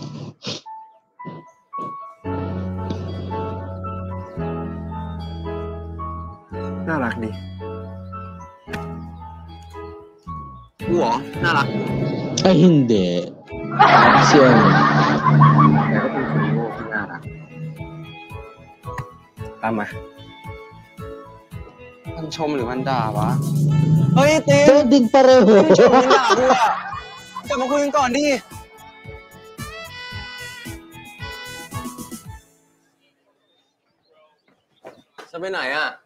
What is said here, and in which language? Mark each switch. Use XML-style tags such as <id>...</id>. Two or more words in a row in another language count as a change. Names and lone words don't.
<th>น่ารักดี กูเหรอ น่ารัก</th> <tl>Ay, hindi. Si ano?</tl> <th>แต่ก็เป็นคนโง่ที่น่ารัก ตามมา มันชมหรือมันด่าวะ เฮ้ยเต้</th> <tl>Pwedeng pareho.</tl> <th>มันชมมันด่ากูอะกลับมาคุยกันก่อนดิ จะไปไหนอ่ะ</th>